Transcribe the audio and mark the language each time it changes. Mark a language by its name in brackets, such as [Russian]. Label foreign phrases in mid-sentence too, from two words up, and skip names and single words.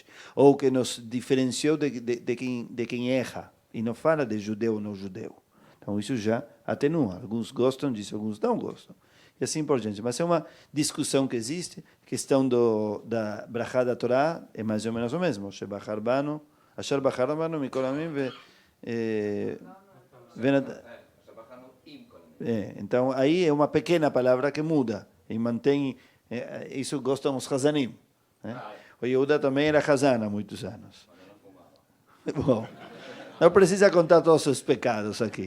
[Portuguese] Ou que nos diferenciou de quem erra, e não fala de judeu ou não judeu. Então isso já atenua. Alguns gostam disso, alguns não gostam. E assim por diante. Mas é uma discussão que existe. A questão da brachá da Torá é mais ou menos o mesmo. [Hebrew] שבחר בנו אשר בחר בנו מכל עמים, [Portuguese] então aí é uma pequena palavra que muda e mantém. Isso gostam os Hazanim. O Yehuda também era Hazan há muitos anos. Bom, não precisa contar todos os pecados aqui.